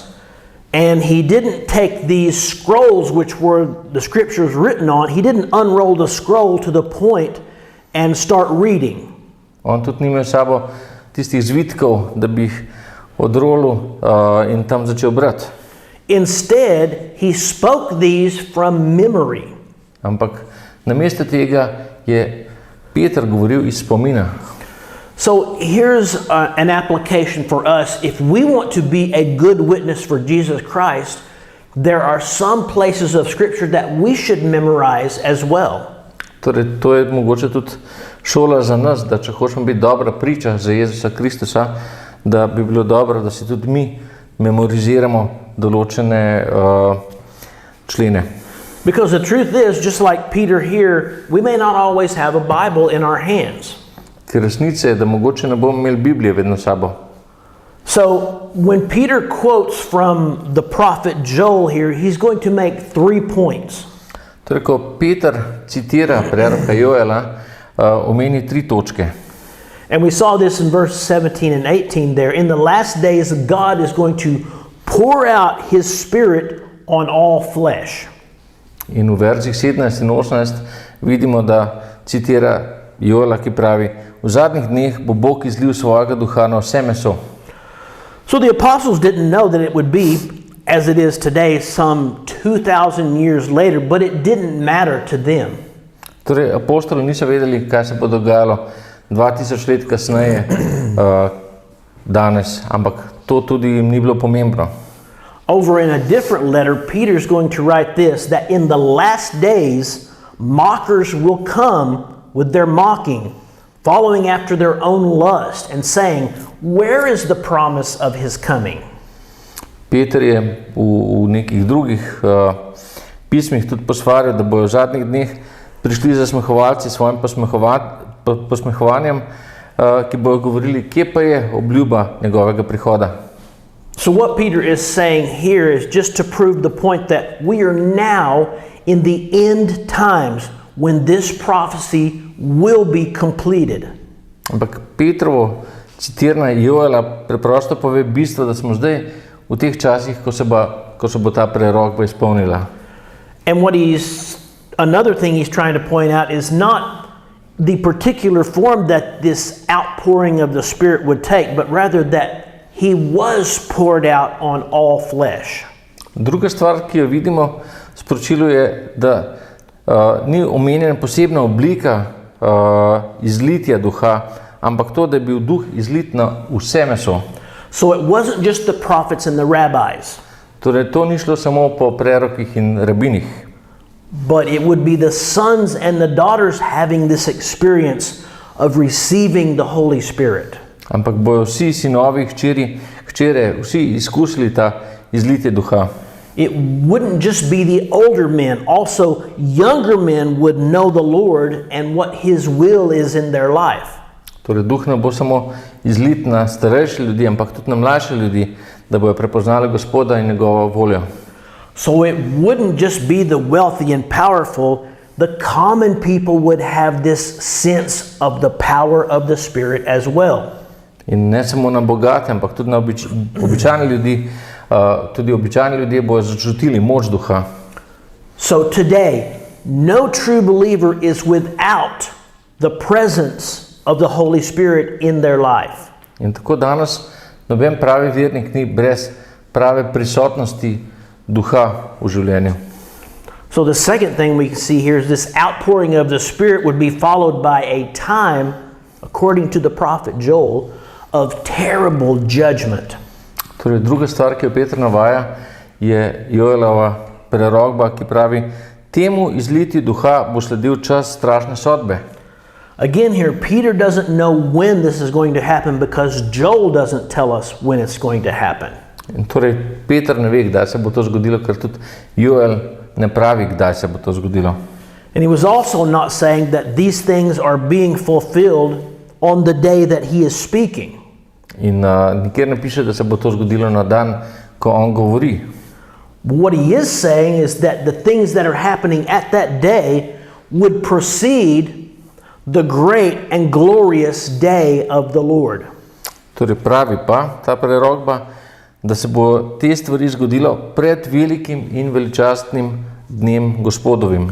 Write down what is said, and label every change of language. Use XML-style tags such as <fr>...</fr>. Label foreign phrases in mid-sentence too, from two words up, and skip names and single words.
<en>And he didn't take these scrolls which were the scriptures written on, he didn't unroll the scroll to the point and start reading.</en> <sl>On tudi ni imel s sabo tistih zvitkov, da bi jih odrolil in tam začel brati.</sl> <en>Instead, he spoke these from memory.</en> <sl>Ampak namesto tega je Peter govoril iz spomina.</sl> <en>So here's an application for us. If we want to be a good witness for Jesus Christ, there are some places of Scripture that we should memorize as well.</en> <sl>Torej, to je mogoče tudi šola za nas, da če hočemo biti dobra priča za Jezusa Kristusa, da bi bilo dobro, da si tudi mi memoriziramo določene člene.</sl> <en>Because the truth is, just like Peter here, we may not always have a Bible in our hands.</en> <sl>Ker resnica je, da mogoče ne bomo imeli Biblije vedno s sabo.</sl> <en>So when Peter quotes from the prophet Joel here, he's going to make 3 points.</en> <sl>Torej, ko Peter citira preroka Joela, omeni 3 točke.</sl> <en>And we saw this in verse 17 and 18 there. In the last days, God is going to pour out His Spirit on all flesh.</en> <sl>In v verzih 17 in 18 vidimo, da citira Joela, ki pravi, v zadnjih dneh bo Bog izlil svojega duha na vse meso.</sl> <en>So the apostles didn't know that it would be as it is today, some 2,000 years later, but it didn't matter to them.</en> <sl>Torej, apostoli niso vedeli, kaj se bo dogajalo 2000 let kasneje danes, ampak to tudi jim ni bilo pomembno.</sl> <en>Over in a different letter, Peter's going to write this, that in the last days, mockers will come with their mocking, following after their own lust, and saying, where is the promise of His coming?</en> <sl>Peter je v nekih drugih pismih tudi posvarjal, da bojo v zadnjih dneh prišli zasmehovalci s svojim posmehovanjem, ki bojo govorili, kje pa je obljuba njegovega prihoda.</sl> <en>So what Peter is saying here is just to prove the point that we are now in the end times when this prophecy will be completed.</en> <sl>Ampak Petrovo citiranje Joela preprosto pove bistvo, da smo zdaj v teh časih, ko se bo ta prerokba izpolnila.</sl> <en>And what he's another thing he's trying to point out is not the particular form that this outpouring of the Spirit would take, but rather that he was poured out on all flesh.</en> <sl>Druga stvar, ki jo vidimo v sporočilu, je, da ni omenjena posebna oblika izlitja duha, ampak to, da je bil duh izlit na vse meso.</sl> <en>So it wasn't just the prophets and the rabbis,</en> <sl>Torej, to ni šlo samo po prerokih in rabinih,</sl> <en>but it would be the sons and the daughters having this experience of receiving the Holy Spirit.</en> <sl>ampak bojo vsi sinovi, hčere, vsi izkusili ta izlitje duha.</sl> <en>It wouldn't just be the older men, also younger men would know the Lord and what his will is in their life.</en> <sl>Torej, duh ne bo samo izlit na starejše ljudi, ampak tudi na mlajše ljudi, da bojo prepoznali Gospoda in njegovo voljo.</sl> <en>So it wouldn't just be the wealthy and powerful, the common people would have this sense of the power of the Spirit as well.</en> <sl>In ne samo na bogate, ampak tudi na običajne ljudi, tudi običajni ljudje bojo začutili moč duha.</sl> <en>So today, no true believer is without the presence of the Holy Spirit in their life.</en> <sl>In tako danes noben pravi vernik ni brez prave prisotnosti duha v življenju.</sl> <en>So the second thing we can see here is this outpouring of the Spirit would be followed by a time, according to the prophet Joel, of terrible judgment.</en> <sl>Torej, druga stvar, ki jo Peter navaja, je Joelova prerokba, ki pravi, temu izlitju duha bo sledil čas strašne sodbe.</sl> <en>Again here, Peter doesn't know when this is going to happen because Joel doesn't tell us when it's going to happen.</en> <sl>In torej, Peter ne ve, kdaj se bo to zgodilo, ker tudi Joel ne pravi, kdaj se bo to zgodilo.</sl> <en>And he was also not saying that these things are being fulfilled on the day that he is speaking.</en> <sl>In nikjer ne piše, da se bo to zgodilo na dan, ko on govori.</sl> <en>What he is saying is that the things that are happening at that day would precede the great and glorious day of the Lord.</en> <sl>Torej pravi pa ta prerokba, da se bo te stvari zgodilo pred velikim in veličastnim dnem Gospodovim.</sl>